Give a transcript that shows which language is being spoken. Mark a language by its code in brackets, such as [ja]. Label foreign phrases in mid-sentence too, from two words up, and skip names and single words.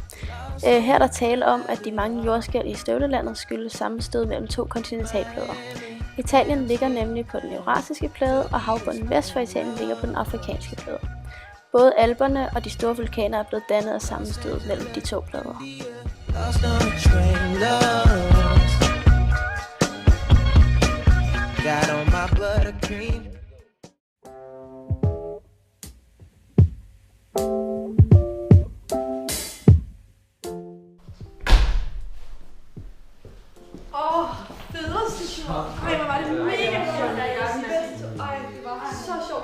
[da] Her er der tale om, at de mange jordskælv i støvlelandet skyldes sammenstød mellem 2 kontinentalplader. Italien ligger nemlig på den eurasiske plade, og havbunden vest for Italien ligger på den afrikanske plade. Både Alperne og de store vulkaner er blevet dannet af sammenstød mellem de 2 plader. [en] Got on my buttercream. [da] Føderstation. Ej, hvor var det mega sjovt. Ej, det var så sjovt.